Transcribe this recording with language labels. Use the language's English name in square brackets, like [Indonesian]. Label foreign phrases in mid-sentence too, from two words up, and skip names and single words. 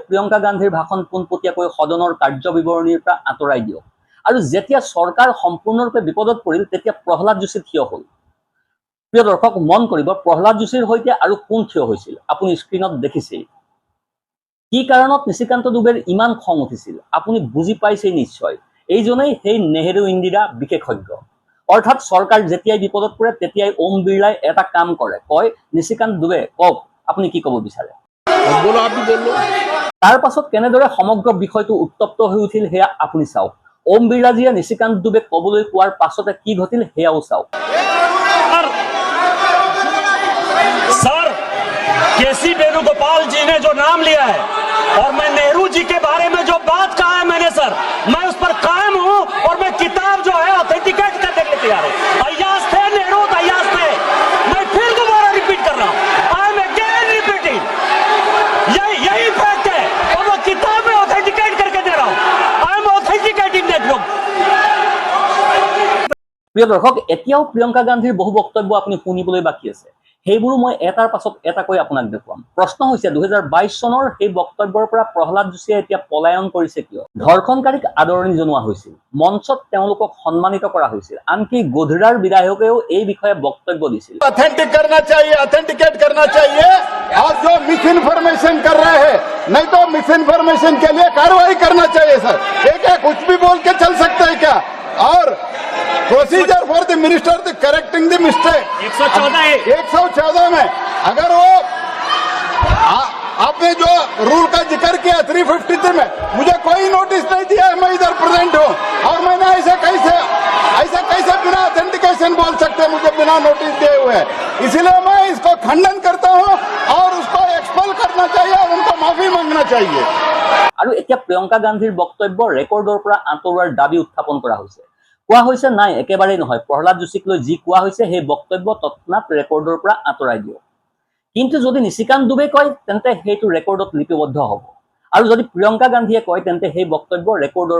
[Assamese] প্ৰিয়ংকা গান্ধীৰ ভাষণ পোনপটীয়াকৈ সদনৰ কাৰ্যবিৱৰণীৰ পৰা আঁতৰাই দিয়ক আৰু যেতিয়া চৰকাৰ সম্পূৰ্ণৰূপে বিপদত পৰিল তেতিয়া প্ৰহ্লাদ যোশী থিয় হ'ল প্ৰিয় দৰ্শক মন কৰিব প্ৰহ্লাদ যোশীৰ হৈতে আৰু কোন থিয় হৈছিল আপুনি স্ক্ৰিনত দেখিছেই কি কাৰণত নিশিকান্ত দুবেৰ ইমান খং উঠিছিল আপুনি বুজি পাইছেই নিশ্চয় এইজনেই সেই নেহেৰু ইন্দিৰা বিশেষজ্ঞ অৰ্থাৎ চৰকাৰ যেতিয়াই বিপদত পৰে তেতিয়াই ওম বিৰলাই এটা কাম কৰে কয় নিশিকান্ত দুবে কওক আপুনি কি ক'ব বিচাৰে [Hindi] बोलो आप भी बोल लो [Assamese] তাৰ পাছত কেনেদৰে সমগ্ৰ বিষয়টো উত্তপ্ত হৈ উঠিল হেয়া আপুনি চাওক ওম বিৰলাজীয়ে নিশিকান্ত দুবে ক'বলৈ কোৱাৰ পাছতে কি ঘটিল হেয়াও চাওক [Hindi] सर केसी वेणुगोपाल जी ने जो नाम लिया है और मैं नेहरू जी के बारे में जो बात कहा है मैंने सर मैं उस पर कायम हूं और मैं किताब जो है ऑथेंटिकेट करने के लिए तैयार हूं अय्याज थे नेहरू अय्याज थे मैं फिर दोबारा रिपीट कर रहा हूं [English] I am again repeating [Hindi] यही फैक्ट है और मैं किताब में ऑथेंटिकेट करके दे रहा हूं [English] I am authenticating that book [Assamese] প্ৰিয় দৰ্শক এতিয়াও প্ৰিয়ংকা গান্ধীৰ বহু বক্তব্য আপুনি শুনিবলৈ বাকী আছে সেইবোৰ মই এটাৰ পাছত এটা কৈ আপোনাক দেখুৱাম প্ৰশ্ন হৈছে 2022 চনৰ সেই বক্তব্যৰ পৰা প্ৰহ্লাদ যোশীয়ে এতিয়া পলায়ন কৰিছে কিয় ধৰ্ষণকাৰীক আদৰণি জনোৱা হৈছিল মঞ্চত তেওঁলোকক সন্মানিত কৰা হৈছিল আনকি গোধৰাৰ বিধায়কেও এই বিষয়ে বক্তব্য দিছিল [Hindi] ऑथेंटिक करना चाहिए, ऑथेंटिकेट करना चाहिए, और जो मिस इन्फॉर्मेशन कर रहे हैं नहीं तो मिस इन्फॉर्मेशन के लिए कार्रवाई करना चाहिए सर ये क्या कुछ भी बोल के चल सकते हैं क्या और [English] procedure for the minister the correcting the mistake [Hindi] 114 में अगर वो आपने जो रूल का जिक्र किया 353 में मुझे कोई नोटिस नहीं दिया है मैं इधर प्रेजेंट हूँ और मैंने ऐसे कैसे बिना ऑथेंटिकेशन बोल सकते हैं मुझे बिना नोटिस दिए हुए इसलिए मैं इसको खंडन करता हूँ और उसको एक्सपेल करना चाहिए और उनको माफी मांगना चाहिए [Assamese] আৰু এতিয়া প্ৰিয়ংকা গান্ধীৰ বক্তব্য ৰেকৰ্ডৰ পৰা আঁতৰোৱাৰ দাবী উত্থাপন কৰা হৈছে কোৱা হৈছে নাই একেবাৰেই নহয় প্ৰহ্লাদ যোশীক লৈ যি কোৱা হৈছে সেই বক্তব্য তৎক্ষণাৎ ৰেকৰ্ডৰ পৰা আঁতৰাই দিয়ক কিন্তু যদি নিশিকান্ত দুবে কয় তেন্তে সেইটো ৰেকৰ্ডত লিপিবদ্ধ হ'ব আৰু যদি প্ৰিয়ংকা গান্ধীয়ে কয় তেন্তে সেই বক্তব্য ৰেকৰ্ডৰ